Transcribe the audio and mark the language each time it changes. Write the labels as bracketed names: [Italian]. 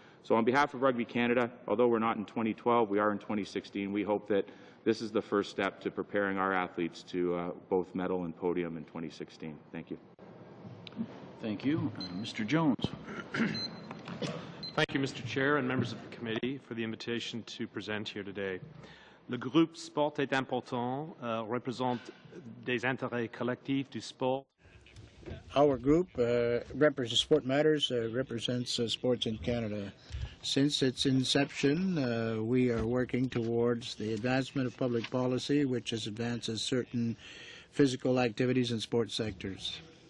[English] So on behalf of Rugby Canada, although we're not in 2012, we are in 2016, we hope that this is the first step to preparing our athletes to both medal and podium in 2016. Thank you. Thank you. Mr. Jones. Thank you, Mr. Chair and members of the committee for the invitation to present here today. [French] Le groupe Sport est important représente des intérêts collectifs du sport. [English] Our group, Sport Matters, represents sports in Canada. Since its inception, we are working towards the advancement of public policy, which advances certain physical activities in sports sectors.